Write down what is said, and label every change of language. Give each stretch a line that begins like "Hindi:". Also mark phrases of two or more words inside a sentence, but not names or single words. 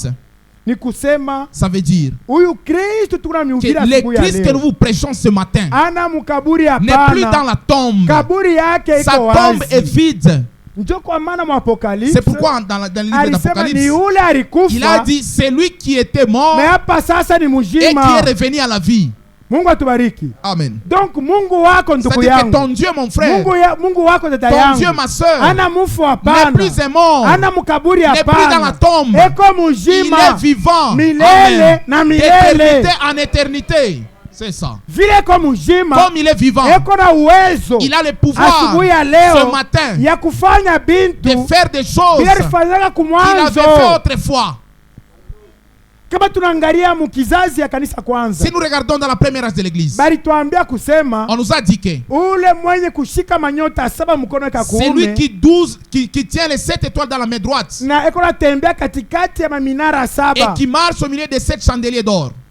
French: Ça veut dire que le Christ que nous vous prêchons ce matin n'est plus dans la tombe. Sa tombe est vide. C'est pourquoi dans le livre d'Apocalypse, il a dit c'est lui qui était mort et qui est revenu à la vie. Amen.
Swahili: Donc Mungu wako ndugu yangu,
French: ton Dieu mon frère,
Swahili: Mungu wako dada yangu,
French: ton Dieu ma soeur, n'est plus mort, n'est plus dans la tombe, il est vivant,
Swahili: milele na milele,
French: d'éternité en éternité. C'est ça. Comme il est vivant, il a le pouvoir ce matin de faire des choses qu'il avait fait autrefois. Si nous regardons dans la première âge de l'église, on nous a dit que c'est lui qui tient les 7 étoiles dans la main droite et qui marche au milieu des 7 chandeliers d'or.